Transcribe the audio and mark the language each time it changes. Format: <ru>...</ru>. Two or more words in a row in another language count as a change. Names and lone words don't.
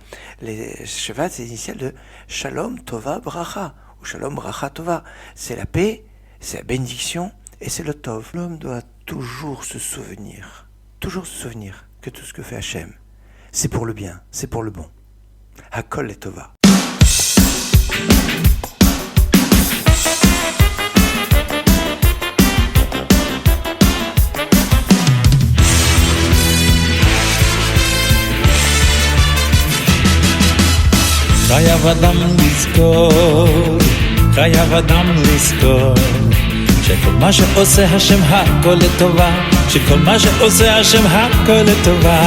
<fr>Les Shvat, c'est l'initiale de</fr> <he>שלום טובה ברכה,</he> <fr>ou</fr> <he>שלום ברכה טובה.</he> <fr>C'est la paix, c'est la bénédiction et c'est le Tov. L'homme doit toujours se souvenir que tout ce que fait Hachem, c'est pour le bien, c'est pour le bon.</fr> <he>הכל את טובה. חייב אדם לזכור שכל מה שעושה השם הכל לטובה, שכל מה שעושה השם הכל לטובה.</he>